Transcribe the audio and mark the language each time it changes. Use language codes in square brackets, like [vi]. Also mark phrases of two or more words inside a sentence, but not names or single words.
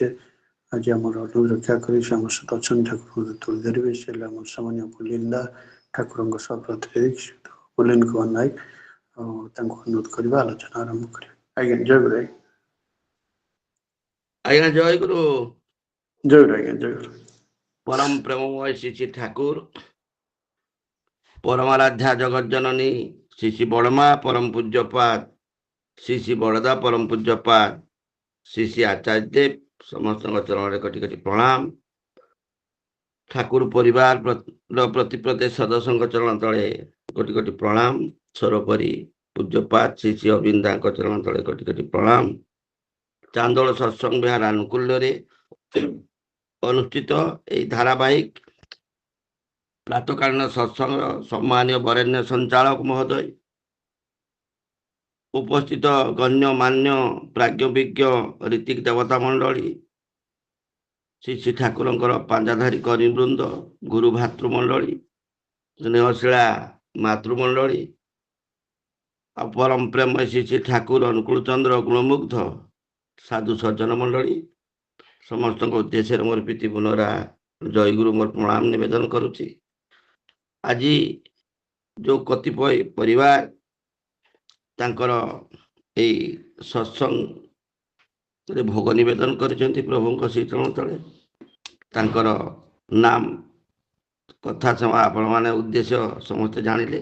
[or] ଆଜି ଆମର ଅନୁରୋଧ ରକ୍ଷା କରି ସେ ଆମ ସହିତ ଅଛନ୍ତି ଠାକୁରଙ୍କ ତୋଳି ଧରିବେ ସେ ହେଲେ ଆମର ସାମାନ୍ୟ ପୁଲିନ୍ଦା ଠାକୁରଙ୍କ ସହ ପ୍ରତିନିଧି ପୁଲିନ କୁମାର ନାୟକ ଆଉ ତାଙ୍କୁ ଅନୁରୋଧ କରିବା ଆଲୋଚନା ଆରମ୍ଭ କରିବା। ଆଜ୍ଞା ଜୟ ଗୁରୁ ଆଜ୍ଞା ଜୟ ଗୁରୁ। ଜୟ ଗୁରୁ ଆଜ୍ଞା ଜୟ ଗୁରୁ। ପରମ ପ୍ରେମମୟ ଶ୍ରୀ ଶ୍ରୀ ଠାକୁର ପରମାରାଧ୍ୟା ଜଗତ ଜନନୀ ଶ୍ରୀ ଶ୍ରୀ ବଡ଼ମା ପରମ ପୂଜ୍ୟପାଦ ଶ୍ରୀ ଶ୍ରୀ ବଡ଼ଦା ପରମ ପୂଜ୍ୟପାଦ ଶ୍ରୀ ଶ୍ରୀ ଆଚାର୍ଯ୍ୟ ଦେବ ସମସ୍ତ ଚରଣ କୋଟି କୋଟି ପ୍ରଣାମ। ଠାକୁର ପରିବାର ପ୍ରତି ପ୍ରତ୍ୟେକ ସଦସ୍ୟ ଚରଣ ତଳେ କୋଟି କୋଟି ପ୍ରଣାମ। ସର୍ବୋପରି ପୂଜ୍ୟପାଦ ଶ୍ରୀ ଶ୍ରୀ ଅରବିନ୍ଦା ଚରଣ ତଳେ କୋଟି କୋଟି ପ୍ରଣାମ। ଚାନ୍ଦୋଳ ସତ୍ସଙ୍ଗ ବିହାର ଆନୁକୂଲ୍ୟ ଅନୁଷ୍ଠିତ ଏହି ଧାରାବାହିକ ପ୍ରାତଃକାଳୀନ ସତ୍ସଙ୍ଗ ସମ୍ମାନୀୟ ବରେଣ୍ୟ ସଞ୍ଚାଳକ ମହୋଦୟ ଉପସ୍ଥିତ ଗଣ୍ୟମାନ୍ୟ ପ୍ରାଜ୍ଞବିଜ୍ଞ ଋତ୍ୱିକ ଦେବତା ମଣ୍ଡଳୀ ଶ୍ରୀ ଶ୍ରୀ ଠାକୁର ପାଞ୍ଜାଧାରୀ କର୍ମୀବୃନ୍ଦ ଗୁରୁ ଭ୍ରାତୃମଣ୍ଡଳୀ ସ୍ନେହଶୀଳା ମାତୃମଣ୍ଡଳୀ ପରମ ପ୍ରେମ ଶ୍ରୀ ଶ୍ରୀ ଠାକୁର ଅନୁକୂଳ ଚନ୍ଦ୍ର ଗୁଣମୁଗ୍ଧ ସାଧୁ ସଜ୍ଜନ ମଣ୍ଡଳୀ ସମସ୍ତଙ୍କ ଉଦ୍ଦେଶ୍ୟ ମୋର ପ୍ରୀତି ପୁନରା ଜୟଗୁରୁ ମୋର ପ୍ରଣାମ ନିବେଦନ କରୁଛି। ଆଜି ଯେଉଁ କତିପୟ ପରିବାର ତାଙ୍କର ଏହି ସତ୍ସଙ୍ଗ ଭୋଗ ନିବେଦନ କରିଛନ୍ତି ପ୍ରଭୁ ଶ୍ରୀ ଚରଣ ତଳେ ତାଙ୍କର ନାମ କଥା ଆପଣ ମାନେ ଉଦ୍ଦେଶ୍ୟ ସମସ୍ତ ଜାଣିଲେ।